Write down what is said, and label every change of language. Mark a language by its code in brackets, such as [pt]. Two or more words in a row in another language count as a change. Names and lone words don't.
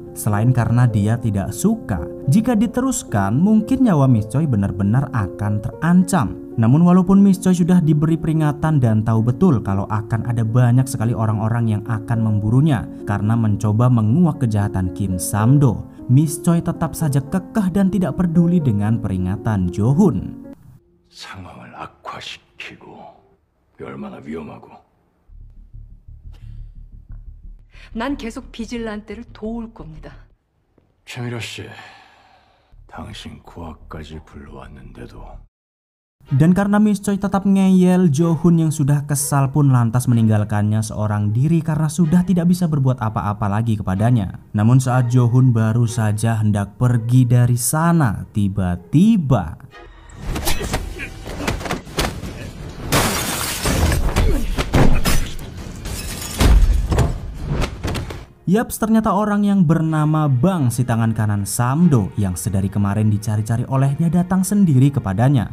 [id] Selain karena dia tidak suka jika diteruskan mungkin nyawa Miss Choi benar-benar akan terancam. Namun walaupun Miss Choi sudah diberi peringatan dan tahu betul kalau akan ada banyak sekali orang-orang yang akan memburunya karena mencoba menguak kejahatan Kim Sam-do, Miss Choi tetap saja kekeh dan tidak peduli dengan peringatan Jo-hun. [ko] 상황을 악화시키고 얼마나 위험하고. 난 계속 비질란테를 도울 겁니다. 최미려 씨, 당신 고아까지 불러왔는데도. [id] Dan karena Miss Choi tetap ngeyel, Jo-hun yang sudah kesal pun lantas meninggalkannya seorang diri karena sudah tidak bisa berbuat apa-apa lagi kepadanya. Namun saat Jo-hun baru saja hendak pergi dari sana, tiba-tiba yaps, ternyata orang yang bernama Bang, si tangan kanan Sam-do yang sedari kemarin dicari-cari olehnya datang sendiri kepadanya.